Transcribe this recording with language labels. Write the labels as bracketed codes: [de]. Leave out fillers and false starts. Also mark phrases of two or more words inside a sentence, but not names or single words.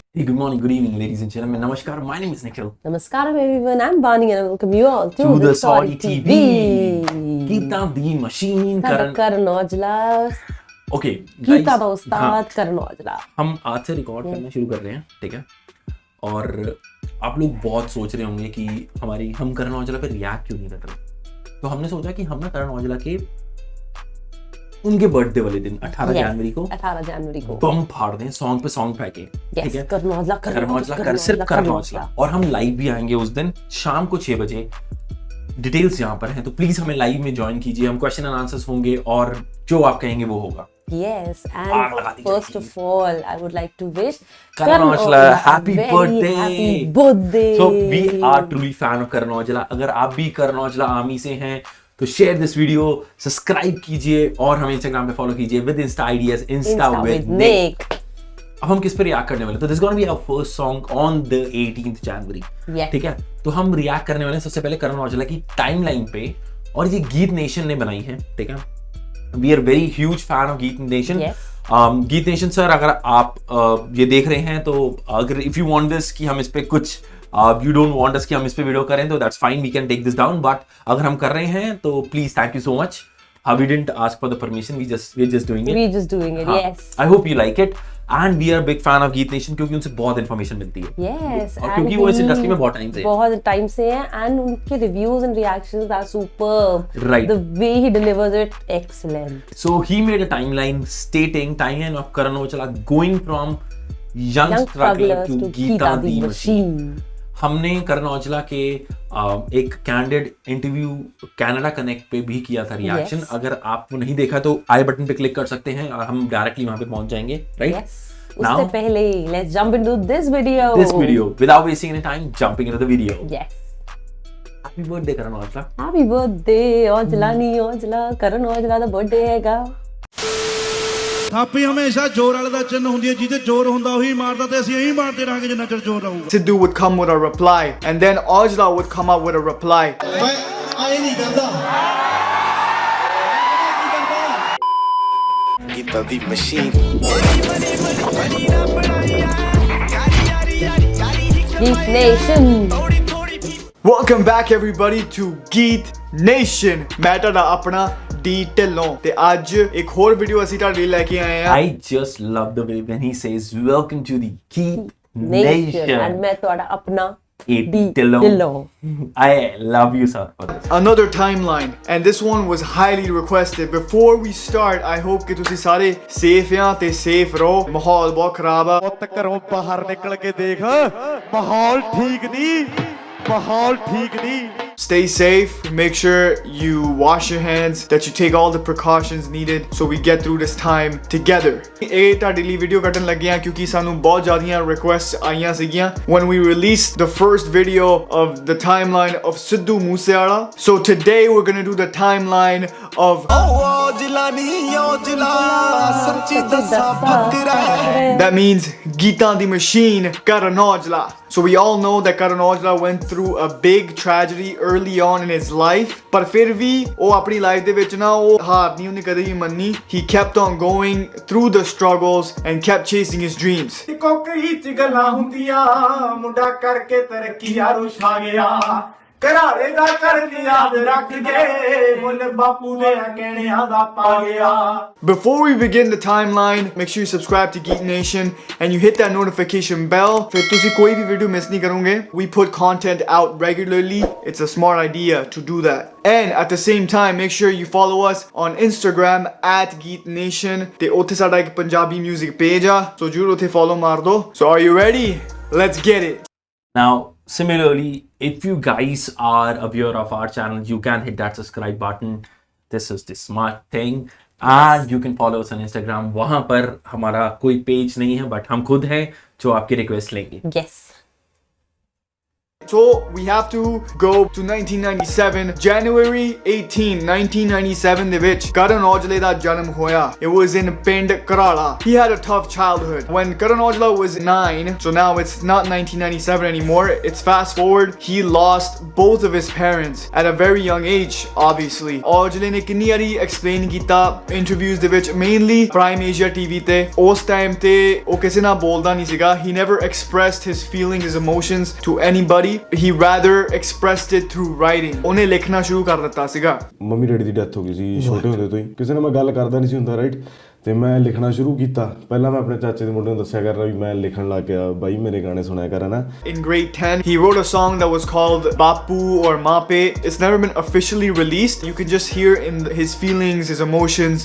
[en] good morning, good evening, ladies and gentlemen. Namaskaram. My name is Nikhil. Namaskaram everyone. I'm Bani and I welcome you all to the Saudi TV. TV. GEETAN the machine. Karan Aujla. Okay. [hi] गीता का उस्ताद करण औजला. हम आज से रिकॉर्ड करना शुरू कर रहे हैं, ठीक है? और आप लोग बहुत सोच रहे होंगे कि हम करण औजला पे रिएक्ट क्यों नहीं कर रहे. तो हमने सोचा कि हम ना करण औजला के उनके बर्थडे वाले दिन 18 जनवरी को बम फाड़ दें, सॉन्ग पे सॉन्ग फेंके, ठीक है? करण औजला सिर्फ करण औजला. और हम लाइव भी आएंगे उस दिन शाम को 6 बजे. डिटेल्स यहाँ पर हैं, तो प्लीज हमें लाइव में ज्वाइन कीजिए. हम [en] question and answers [hi] होंगे और जो आप कहेंगे वो होगा. [en] Yes, and first of all, I would like to wish Karan Aujla happy birthday. Happy birthday. So we are truly fan of Karan Aujla. [hi] अगर आप भी Karan Aujla आर्मी से हैं तो [en] share this video, [hi] सब्सक्राइब कीजिए और हमें इंस्टाग्राम पे फॉलो कीजिए [en] with Insta ideas Insta with Nick. [hi] अब हम किस पे रिएक्ट करने वाले? तो [en] this gonna be our first song on the [hi] 18th जनवरी, ठीक है? तो हम रिएक्ट करने वाले हैं सबसे पहले करण औजला की टाइमलाइन पे, और ये गीत नेशन ने बनाई है, ठीक है? [en] we are very huge fan of Geet Nation. [hi] गीत नेशन सर, अगर आप ये देख रहे हैं तो अगर [en] if you want this [hi] कि हम इस पे कुछ [en] you don't want us [hi] कि हम इस पे वीडियो करें तो [en] that's fine, we can take this down, but [hi] अगर हम कर रहे हैं तो [en] please thank you so much. We didn't ask for the permission, we're just doing it. Yes. I hope you like it and we are a big fan of Geet Nation [hi] क्योंकि उनसे बहुत इन्फॉर्मेशन मिलती है. [en] Yes. [hi] और क्योंकि वो इस इंडस्ट्री में बहुत टाइम से [en] हैं and उनके reviews and reactions are superb. Right. The way he delivers it, excellent. So he made a timeline of Karan Aujla going from young struggler to GEETAN the machine. [hi] हमने करण औजला के एक कैंडिड इंटरव्यू कनाडा कनेक्ट पे भी किया था रिएक्शन. [en] Yes. [hi] अगर आपको नहीं देखा तो आई बटन पे क्लिक कर सकते हैं और हम डायरेक्टली वहां पे पहुंच जाएंगे, राइट? [en] Yes. [hi] उससे पहले [en] let's jump into this video without wasting any time, jumping into the video. Yes. [pa] Happy birthday [en] करण औजला. Happy birthday [pa] ਔਜਲਾ ਨੀ ਔਜਲਾ, ਕਰਨ ਔਜਲਾ ਦਾ बर्थडे ਹੈਗਾ. ਥਾਪੀ ਹਮੇਸ਼ਾ ਜ਼ੋਰ ਵਾਲੇ ਦਾ ਚਿੰਨ ਹੁੰਦੀ ਹੈ, ਜਿਹਦੇ ਜ਼ੋਰ ਹੁੰਦਾ ਉਹੀ ਮਾਰਦਾ, ਤੇ ਅਸੀਂ ਇਹੀ ਮਾਰਦੇ ਰਹਾਂਗੇ ਜਿੰਨਾ ਚਿਰ ਜ਼ੋਰ ਰਹੂਗਾ. [en] Sidhu would come with a reply and then Aujla would come up with a reply. [pa] ਮੈਂ ਆਏ ਨਹੀਂ ਕਰਦਾ. [en] GEETAN the machine. Geet Nation. Welcome back everybody to Geet Nation. [pa] मैं ਤੁਹਾਡਾ ਆਪਣਾ ਡੀ ਢਿੱਲੋਂ ਤੇ ਅੱਜ ਇੱਕ ਹੋਰ ਵੀਡੀਓ ਅਸੀਂ ਤੁਹਾਡੇ ਲਈ ਲੈ ਕੇ ਆਏ ਹਾਂ. [en] I just love the way when he says welcome to the Geet Nation. [pa] And मैं ਤੁਹਾਡਾ ਆਪਣਾ [en] डी ढिल्लों. I love you sir for this. Another timeline and this one was highly requested. Before we start, I hope कि [pa] ਤੁਸੀਂ ਸਾਰੇ safe ਆ ਤੇ safe ਰਹੋ. ਮਾਹੌਲ ਬਹੁਤ ਖਰਾਬ ਆ. ਪੁੱਤ ਘਰੋਂ ਬਾਹਰ ਨਿਕਲ ਕੇ ਦੇਖ, ਮਾਹੌਲ ਠੀਕ ਨਹੀਂ, ਮਾਹੌਲ ਠੀਕ ਨਹੀਂ. [en] Stay safe, make sure you wash your hands, that you take all the precautions needed so we get through this time together. [pa] ਇਹ ਤੁਹਾਡੇ ਲਈ ਵੀਡੀਓ ਕੱਢਣ ਲੱਗੇ ਆ ਕਿਉਂਕਿ ਸਾਨੂੰ ਬਹੁਤ ਜ਼ਿਆਦੀਆਂ requests ਆਈਆਂ ਸੀਗੀਆਂ [en] when we released the first video of the timeline of Sidhu Moosewala. So today we're going to do the timeline of that means GEETAN the machine, Karan Aujla. So we all know that Karan Aujla went through a big tragedy early on in his life, but [hi] फिर भी वो अपनी [en] life [pa] ਦੇ ਵਿੱਚ ਨਾ ਉਹ ਹਾਰ ਨਹੀਂ ਉਹਨੇ ਕਦੇ ਵੀ ਮੰਨੀ. [en] He kept on going through the struggles and kept chasing his dreams. [pa] ਕੋਕਰੀ ਚ ਗੱਲਾਂ ਹੁੰਦੀਆਂ, ਮੁੰਡਾ ਕਰਕੇ ਤਰੱਕੀ ਯਾਰੋ ਛਾ ਗਿਆ, ਘਰਾੜੇ ਦਾ ਕਰਨ ਯਾਦ ਰੱਖ ਕੇ, ਮੁੱਲ ਬਾਪੂ ਦੇ ਕਹਿਣਿਆਂ ਦਾ ਪਾ ਗਿਆ. [en] Before we begin the timeline, make sure you subscribe to Geet Nation and you hit that notification bell. [pa] ਫਿਰ ਤੁਸੀਂ ਕੋਈ ਵੀ ਵੀਡੀਓ ਮਿਸ ਨਹੀਂ ਕਰੋਗੇ. [en] We put content out regularly. It's a smart idea to do that. And at the same time, make sure you follow us on Instagram at Geet Nation. [pa] ਤੇ ਉੱਥੇ ਸਾਡਾ ਇੱਕ ਪੰਜਾਬੀ [en] music page [pa] ਆ, so ਜਰੂਰ ਉੱਥੇ follow ਮਾਰ ਦੋ. [en] So are you ready? Let's get it. Now, similarly, if you guys are a viewer of our channel, you can hit that subscribe button. This is the smart thing. And you can follow us on Instagram. [hi] वहाँ पर हमारा कोई पेज नहीं है, but हम खुद हैं जो आपकी रिक्वेस्ट लेंगे. [en] Yes. So we have to go to 1997, January 18, 1997 [pa] ਦੇ ਵਿੱਚ Karan Aujla ਦਾ ਜਨਮ ਹੋਇਆ. [en] It was in ਪਿੰਡ Karala. He had a tough childhood. When Karan Aujla was 9, so now it's not 1997 anymore, it's fast forward, he lost both of his parents at a very young age, obviously. [pa] Aujla ਨੇ ਕਿੰਨੀ ਵਾਰੀ explain ਕੀਤਾ interviews ਦੇ ਵਿੱਚ, [en] mainly Prime Asia TV ਤੇ. [pa] ਉਸ time ਤੇ ਉਹ ਕਿਸੇ ਨਾਲ ਬੋਲਦਾ ਨਹੀਂ ਸੀਗਾ. He never expressed his feelings, his emotions to anybody. He rather expressed it through writing. ਉਹਨੇ ਲਿਖਣਾ ਸ਼ੁਰੂ ਕਰ ਦਿੱਤਾ ਸੀਗਾ. ਮੰਮੀ ਡੈਡੀ ਦੀ ਡੈਥ ਹੋ ਗਈ ਸੀ ਛੋਟੇ ਹੁੰਦੇ ਤੋਂ ਹੀ. ਕਿਸੇ ਨਾਲ ਮੈਂ ਗੱਲ ਕਰਦਾ ਨਹੀਂ ਸੀ ਹੁੰਦਾ, ਰਾਈਟ, ਤੇ ਮੈਂ ਲਿਖਣਾ ਸ਼ੁਰੂ ਕੀਤਾ. ਪਹਿਲਾਂ ਮੈਂ ਆਪਣੇ ਚਾਚੇ ਦੇ ਮੁੰਡੇ ਨੂੰ ਦੱਸਿਆ ਕਰਨਾ ਵੀ ਮੈਂ ਲਿਖਣ ਲੱਗ ਗਿਆ, ਬਾਈ ਮੇਰੇ ਗਾਣੇ ਸੁਣਿਆ ਕਰ ਨਾ. [en] In grade 10, he wrote a song that was called Bapu or Mape. It's never been officially released. You can just hear in his feelings, his emotions.